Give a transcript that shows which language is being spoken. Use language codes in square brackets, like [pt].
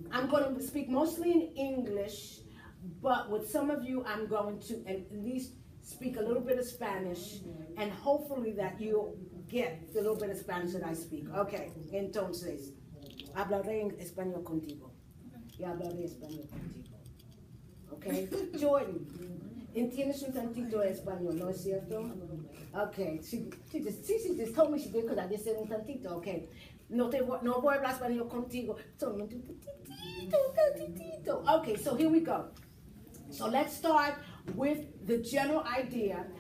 [en] I'm going to speak mostly in English, but with some of you, I'm going to at least speak a little bit of Spanish, and hopefully that you'll get the little bit of Spanish that I speak. [es] Okay, entonces, hablaré en español contigo. Y hablaré español contigo. Okay, Jordan, entiendes un tantito de español, ¿no es cierto? [en] Okay, she just told me she did because I just said [es] un tantito. Okay, no voy a hablar español contigo. Solo un tantito. [en] Okay, so here we go. So let's start with the general idea.